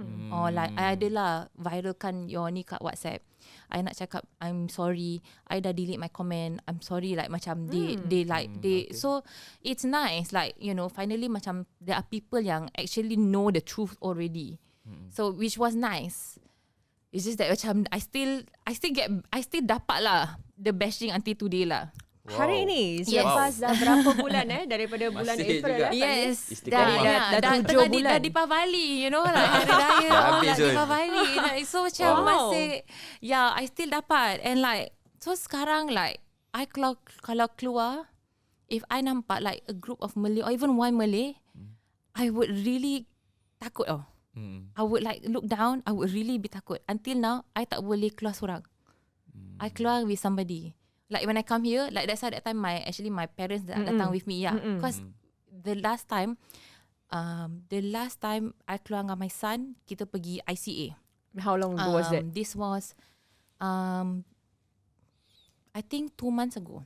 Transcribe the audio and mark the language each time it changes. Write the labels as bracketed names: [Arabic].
[English] Or like I [Malay] adalah viralkan [English] your ni kat WhatsApp. I [Malay] nak cakap [English] I'm sorry, I dah delete my comment, I'm sorry, like macam they okay. So it's nice, like, you know, finally macam there are people yang actually know the truth already. So which was nice. It's just that macam I still [Malay] dapat lah [English] the bashing until today lah. Wow. [Malay] Hari ini selepas dah berapa bulan daripada bulan Masih April juga. [English] Yes, [Malay] dah 7 bulan. Dah Deepavali, [English] you know, [Malay] like hari raya Deepavali. [English] Like, so macam masih, yeah, I still dapat. And like, so sekarang like I kalau keluar, if I nampak like a group of Malay or even one Malay, I would really [Malay] takut tau. [English] I would like look down, I would really be takut. Until now, [Malay] I tak boleh keluar seorang. [English] I keluar with somebody. Like when I come here, like that's why that time my parents datang with me, because the last time I [Malay] keluar dengan [English] my son, [Malay] kita pergi ICA. [English] How long ago was that? This was I think 2 months ago.